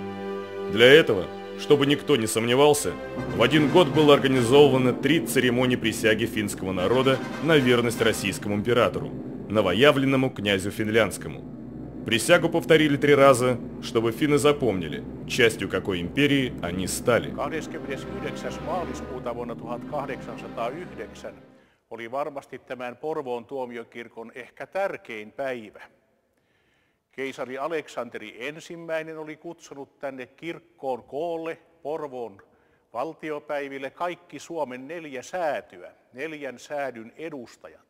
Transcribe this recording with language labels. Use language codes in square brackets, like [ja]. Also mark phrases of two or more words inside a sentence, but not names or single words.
[ru] Для этого, чтобы никто не сомневался, в один год было организовано 3 церемонии присяги финского народа на верность российскому императору, новоявленному князю финляндскому. Присягу повторили 3 раза, чтобы финны запомнили, частью какой империи они стали. [fi] 29. maaliskuuta vuonna 1809 oli varmasti tämän Porvoon tuomiokirkon ehkä tärkein päivä. Keisari Aleksanteri I oli kutsunut tänne kirkkoon koolle Porvoon valtiopäiville kaikki Suomen 4 säätyä, 4 säädyn edustajat.